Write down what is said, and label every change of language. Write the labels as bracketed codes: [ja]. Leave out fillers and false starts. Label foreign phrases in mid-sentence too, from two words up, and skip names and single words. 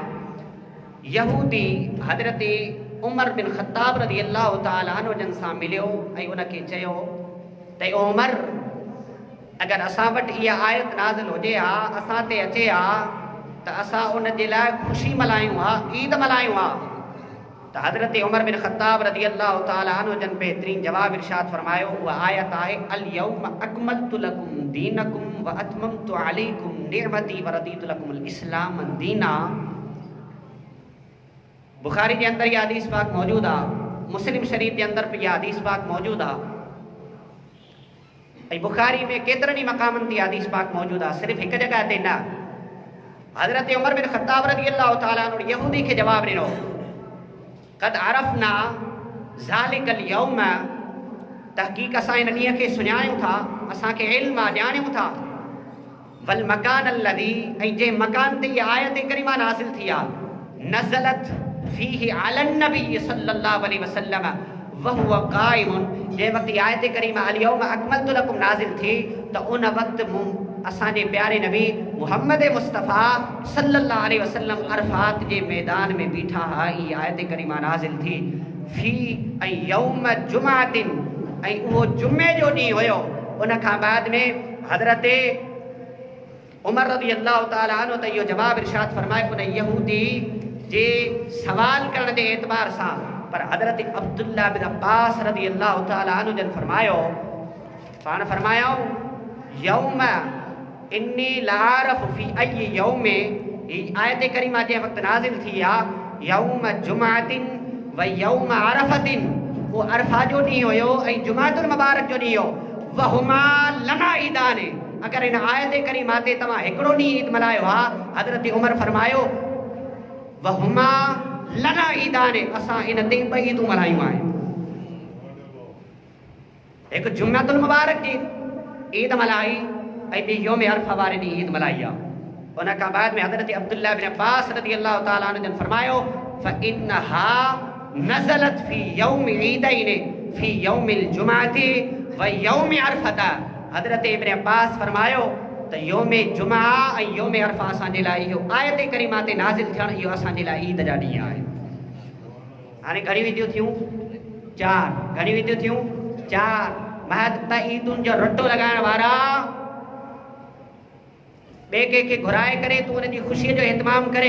[sd] यहूदी हज़रत उमर बिन ख़त्ताब [ar] رضي الله تعالى عنه [sd] जन सां मिलियो ऐं उनखे चयो त उमर, अगर असां वटि इहा आयत नाज़िल हुजे हा, असां ते अचे हा त असां उन जे लाइ ख़ुशी मल्हायूं हा, ईद मल्हायूं हा। त हज़रत उमर बिन ख़त्ताब [ar] رضي الله تعالى عنه [sd] जन बहितरीन जवाब इरशाद फरमायो, उहा आयत आहे [ar] اليوم أكملت لكم دينكم وأتممت عليكم نعمتي ورضيت لكم الإسلام دينا. [hi] बुखारी के अंदर यह हदीस पाक मौजूद आ, मुस्लिम शरीफ के अंदर भी यह हदीस पाक मौजूद आ। [sd] बुखारी में केतरनि मकामन ते हदीस पाक मौजूद आ, सिर्फ एक जगह ते न। हजरत उमर बिन ख़त्ताब [ar] رضي الله تعالى عنه [sd] यहूदी के जवाब ॾिनो, [ar] قد عرفنا ذلك اليوم, [sd] तहक़ीक़ असां इन ॾींहं खे सुञाणूं था, असांखे इल्म आहे, ॼाणूं था। [ar] والمكان الذي [sd] ऐं जे मकान ते ये आयत करीमा नाज़िल थी आ [ar] نزلت فيه على النبي صلى الله عليه وسلم وهو قائم. [sd] जे वक्त ये आयत करीमा [ar] اليوم أكملت لكم [sd] नाज़िल थी त उन वक्त असांजे प्यारे नबी मुहम्मद मुस्तफ़ा [ar] صلى الله عليه وسلم [sd] अरफात जे मैदान में बीठा हा। ये आयत करीमा नाज़िल थी फी ऐं [ar] يوم جمعة [sd] ऐं उहो जुमे जो ॾींहुं हुयो। उन खां बाद में हज़रत उमर [ar] رضي الله تعالى عنه [sd] त इहो जवाब इरशाद फरमाए उन यहूदी जे सवाल करण जे एतबार सां। पर हज़रत अब्दुल्ला बिन अब्बास [ar] رضي الله تعالى عنه [sd] जन फरमायो पाण फरमायो [ar] يوم إني لأعرف في أي يوم. [sd] आयत करीमा जे वक्त नाज़िल थी आ [ar] يوم جمعة ويوم عرفة. [sd] वो अरफा जो ॾींहुं हुयो ऐं जुमातुल मुबारक जो ॾींहुं हो। [ar] وهما لنا عيدان. [sd] अगर इन आयत करीमा ते तव्हां हिकिड़ो ॾींहुं ईद मल्हायो हा हज़रत उमर फरमायो [ar] وهما لنا عيدان [sd] असां इन ते ॿ ईदूं मल्हायूं आहिनि। हिकु जुमातुल मुबारक जी ईद मल्हाई ऐं ॿी यौम अरफा वारे ॾींहुं ईद मल्हाई आहे। उन खां बाद में हज़रत अब्दुल्ला बिन अब्बास [ar] رضي الله تعالى عنه [sd] जन फरमायो [ar] فإنها نزلت في يوم عيدين في يوم الجمعة ويوم عرفة. [sd] हज़रत इब्न अब्बास फरमायो त यौम जुमा ऐं यौम अरफा असांजे लाइ इहो आयत करीमा ते नाज़िल थियणु इहो असांजे लाइ ईद जा ॾींहं आहिनि। हाणे घणी विधियूं थियूं? 4। घणी विधियूं थियूं? 4। महज त ईदुनि जो रटो लॻाइण वारा ॿिए कंहिंखे घुराए करे तूं उन जी ख़ुशीअ जो इतमाम करे।